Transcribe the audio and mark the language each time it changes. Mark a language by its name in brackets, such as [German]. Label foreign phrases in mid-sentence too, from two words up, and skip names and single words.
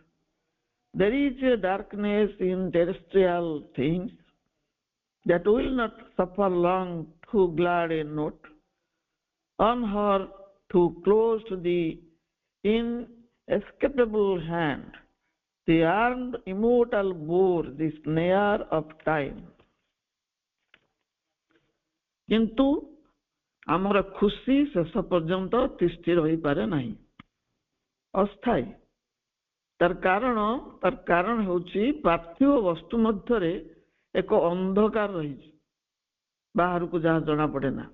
[English] There is a darkness in terrestrial things that will not suffer long. Too glad a note on her to close to the inescapable hand. The armed immortal bore the snare of time. [Odia] କିନ୍ତୁ ଆମର ଖୁସି ଶେଷ ପର୍ଯ୍ୟନ୍ତ ତିଷ୍ଠି ରହିପାରେ ନାହିଁ, ଅସ୍ଥାୟୀ। ତାର କାରଣ ହେଉଛି ପାର୍ଥିବ ବସ୍ତୁ ମଧ୍ୟରେ ଏକ ଅନ୍ଧକାର ରହିଛି, ବାହାରକୁ ଯାହା ଜଣାପଡ଼େ ନା।